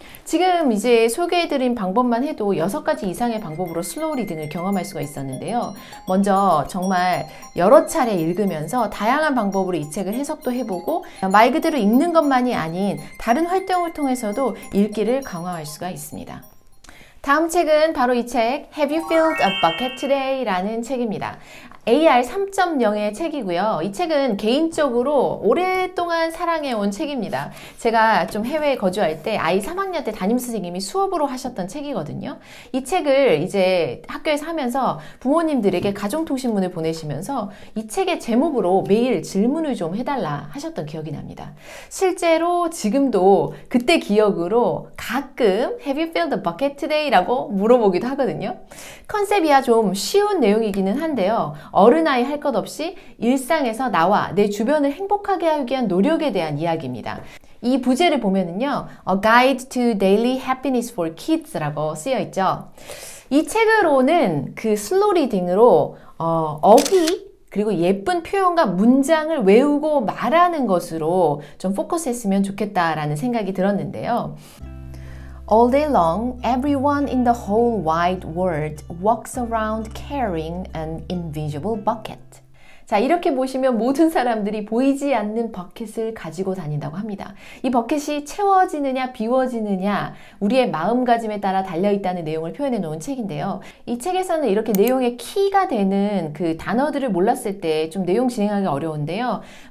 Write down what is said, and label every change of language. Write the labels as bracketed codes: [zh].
[ko] 지금 이제 소개해드린 방법만 해도 6가지 이상의 방법으로 슬로우 리딩을 경험할 수가 있었는데요. 먼저 정말 여러 차례 읽으면서 다양한 방법으로 이 책을 해석도 해보고 말 그대로 읽는 것만이 아닌 다른 활동을 통해서도 읽기를 강화할 수가 있습니다. 다음 책은 바로 이 책 [en] Have you filled a bucket today? [ko] 라는 책입니다. AR 3.0의 책이고요. 이 책은 개인적으로 오랫동안 사랑해온 책입니다. 제가 좀 해외에 거주할 때 아이 3학년 때 담임선생님이 수업으로 하셨던 책이거든요. 이 책을 이제 학교에서 하면서 부모님들에게 가정통신문을 보내시면서 이 책의 제목으로 매일 질문을 좀 해달라 하셨던 기억이 납니다. 실제로 지금도 그때 기억으로 가끔 [en] Have you filled the bucket today? [ko] 라고 물어보기도 하거든요. 컨셉이야 좀 쉬운 내용이기는 한데요. 어른아이 할 것 없이 일상에서 나와 내 주변을 행복하게 하기 위한 노력에 대한 이야기입니다. 이 부제를 보면은요, [en] A Guide to Daily Happiness for Kids라고 [ko] 쓰여 있죠. 이 책으로는 그 슬로우 리딩으로 어휘 그리고 예쁜 표현과 문장을 외우고 말하는 것으로 좀 포커스했으면 좋겠다라는 생각이 들었는데요. [en] All day long, everyone in the whole wide world walks around carrying an invisible bucket. [ko] 자, 이렇게 보시면 모든 사람들이 보이지 않는 버켓을 가지고 다닌다고 합니다. 이 버켓이 채워지느냐 비워지느냐 우리의 마음가짐에 따라 달려있다는 내용을 표현해 놓은 책인데요. 이 책에서는 이렇게 내용의 키가 되는 그 단어들을 몰랐을 때 좀 내용 진행하기 어려운데요.